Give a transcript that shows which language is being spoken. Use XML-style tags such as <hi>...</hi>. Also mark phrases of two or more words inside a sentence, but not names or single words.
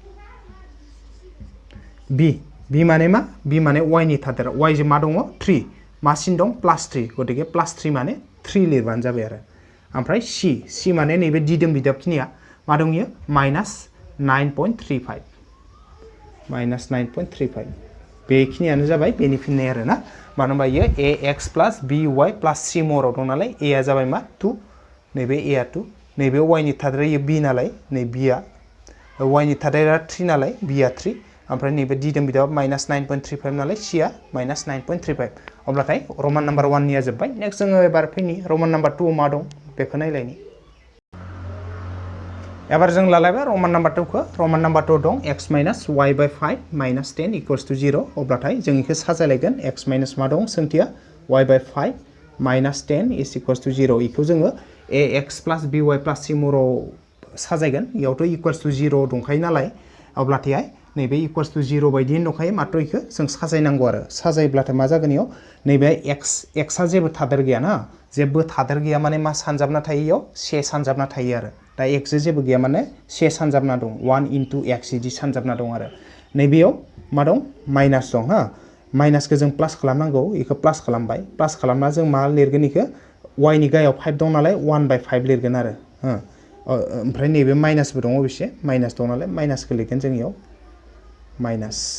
<brx>b माने मा b माने y नि थादेर y जे मा दङ 3 मा सिन दं +3 गतिके +3 माने 3 लिरबानो जाबाय आरो ओमफ्राय c माने नैबे दिदोम बिदाबखिनिया मा दं इयो -9.35 बेखिनियानो जाबाय बेनि फिननाय आरो ना मानो होनबा इयो</brx> <en>ax plus by plus c</en> <brx>महराव दं नालाय a आ जाबाय मा 2 नैबे a आ 2 नैबे y नि थादेरा इयो b नालाय नै b आ y नि थादेरा 3 नालाय b आ 3 ओमफ्राय नैबे दिदोम बिदाब -9.35 नालाय c आ -9.35 अब्लाथाय</brx> <en>roman number 1</en> <brx>निया जोब्बाय नेक्स्ट जोङो एबार फैनि</brx> <en>roman number 2</en> <brx>मा दं बेखौ नायलायनि एबार जों लालायबाय</brx> <en>roman number 2</en> <brx>खौ</brx> <en>roman number 2</en> <brx>दं</brx> <en>x minus y by 5 minus 10 equals to 0</en> <brx>अब्लाथाय जों इखौ साजायलायगोन x minus मा दं सोंथिया</brx> <en>y by 5 minus 10 is equals to 0</en> <brx>इखौ जोङो</brx> <en>ax plus by plus c</en> <brx>महराव साजायगोन इयावथ'</brx> <en>equals to 0</en> <brx>दंखायो नालाय अब्लाथाय नैबे</brx> <en>equals to 0</en> <brx>बायदियैनो दंखायो मात्र इखौ जों साजायनांगौ आरो साजायब्लाथाय मा जागोन इयाव नैबे x आ जेबो थादेर गैया ना जेबो थादेर गैया माने मा सानजाबना थायो इयाव से सानजाबना थायो आरो दा x जेबो गैया माने से सानजाबना दं 1 into x इदि सानजाबना दं आरो नैबेयाव मा दं माइनास दं हा माइनासखौ जों प्लास खालामनांगौ इखौ प्लास खालामबाय प्लास खालामना जों मा लिरगोन इखौ y नि गायाव 5 दं नालाय 1/5 लिरगोन आरो हो ओमफ्राय नैबे माइनासबो दङ बेसे माइनास दं नालाय माइनासखौ लिरगोन जों इयाव माइनास</brx>